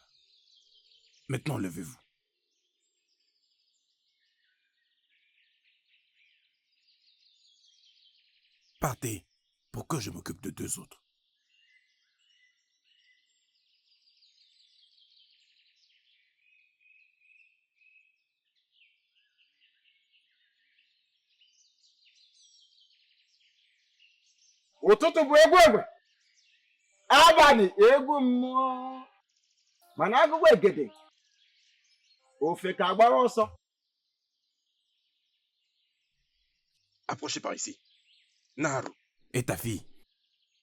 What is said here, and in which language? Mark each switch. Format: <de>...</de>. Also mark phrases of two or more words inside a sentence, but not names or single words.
<fr>Maintenant, levez-vous. Partez pour que je m'occupe de 2 autres.</fr> <ig>Ụtụtụ bụ egwu egbe, abalị egwu mmụọ, mana agụgụ egede ofe ka agbara ọsọ.</ig> <fr>Approchez par ici. Naharu. Et ta fille,</fr>